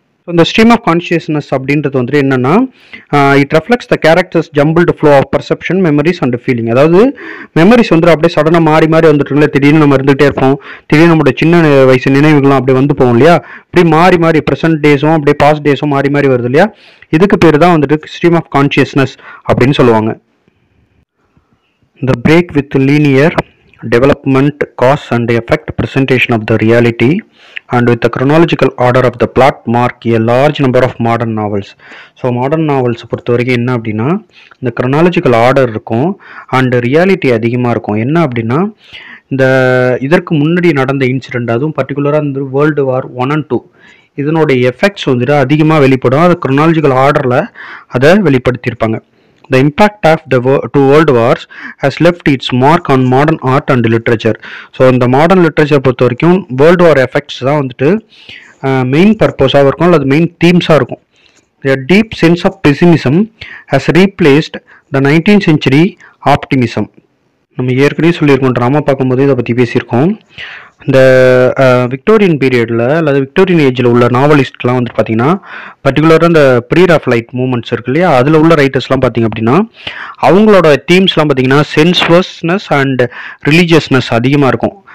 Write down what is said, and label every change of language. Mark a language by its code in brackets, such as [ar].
[ta] இந்த stream of consciousness அப்படின்றது வந்துட்டு என்னன்னா, [en] It reflects the characters jumbled flow of perception, memories and feeling. [ta] அதாவது மெமரிஸ் வந்து அப்படியே சடனாக மாறி வந்துட்டு திடீர்னு நம்ம இருந்துகிட்டே இருப்போம், திடீர்னு நம்மளோட சின்ன வயசு நினைவுகளும் அப்படியே வந்து போவோம் இல்லையா, இப்படி மாறி ப்ரெசென்ட் டேஸும் அப்படியே பாஸ்ட் டேஸும் மாறி வருது இல்லையா, இதுக்கு பேர் தான் வந்துட்டு ஸ்ட்ரீம் ஆஃப் கான்ஷியஸ்னஸ் அப்படின்னு சொல்லுவாங்க. [en] The break with linear development, cause and effect presentation of the reality and with the chronological order of the plot mark a large number of modern novels. [ta] So modern novels பொறுத்த வரைக்கும் என்ன அப்படின்னா இந்த chronological order இருக்கும் and reality அதிகமாக இருக்கும். என்ன அப்படின்னா இந்த இதற்கு முன்னாடி நடந்த இன்சிடெண்ட், அதுவும் பர்டிகுலராக இந்த வேர்ல்டு வார் 1 and 2 இதனுடைய எஃபெக்ட்ஸ் வந்துட்டு அதிகமாக வெளிப்படும். அது chronological ஆர்டரில் அதை வெளிப்படுத்தியிருப்பாங்க. [en] The impact of the two world wars has left its mark on modern art and literature. [ta] So இந்த மாடர்ன் லிட்ரேச்சர் பொறுத்த வரைக்கும் வேர்ல்டு வார் எஃபெக்ட்ஸ் தான் வந்துட்டு மெயின் பர்பஸாக இருக்கும், அல்லது மெயின் தீம்ஸாக இருக்கும். [en] A deep sense of pessimism has replaced the 19th century optimism. [ta] நம்ம ஏற்கனவே சொல்லியிருக்கோம், ட்ராமா பார்க்கும்போது இதை பற்றி பேசியிருக்கோம். இந்த விக்டோரியன் பீரியடில் அல்லது விக்டோரியன் ஏஜில் உள்ள நாவலிஸ்ட்லாம் வந்துட்டு பார்த்தீங்கன்னா பர்டிகுலராக இந்த ப்ரீட் ஆஃப் லைட் மூமெண்ட்ஸ் இருக்கு இல்லையா, அதில் உள்ள ரைட்டர்ஸ்லாம் பார்த்தீங்க அப்படின்னா அவங்களோட தீம்ஸ்லாம் பார்த்தீங்கன்னா சென்சுவஸ்னஸ் அண்ட் ரிலீஜியஸ்னஸ் அதிகமாக இருக்கும்.